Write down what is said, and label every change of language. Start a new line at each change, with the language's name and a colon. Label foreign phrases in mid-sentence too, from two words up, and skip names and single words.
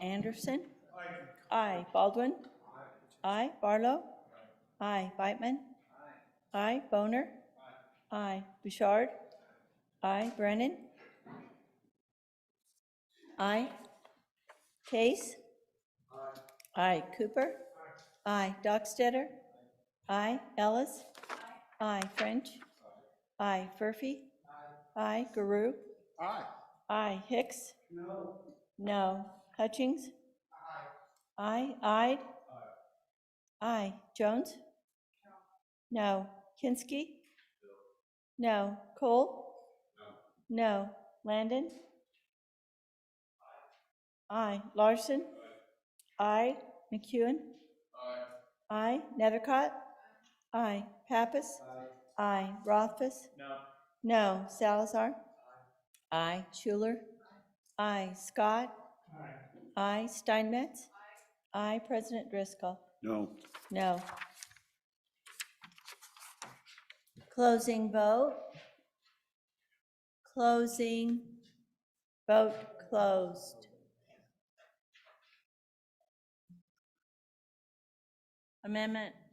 English: Anderson? Aye. Baldwin? Aye. Barlow? Aye. Beitman? Aye. Boner? Aye. Bouchard? Aye. Brennan? Aye. Case? Aye. Cooper? Aye. Dockstetter? Aye. Ellis? Aye. French? Aye. Furphy? Aye. Guru? Aye. Aye. Hicks? No. No. Hutchings? Aye. Ide? Aye. Jones? No. Kinsky? No. Cole? No. Landon? Aye. Larson? Aye. McEwen? Aye. Nethercott? Aye. Pappas? Aye. Rothfuss? No. Salazar? Aye. Schuler? Aye. Scott? Aye. Steinmetz? Aye. President Driscoll? No. No. Closing vote. Closing. Vote closed. Amendment.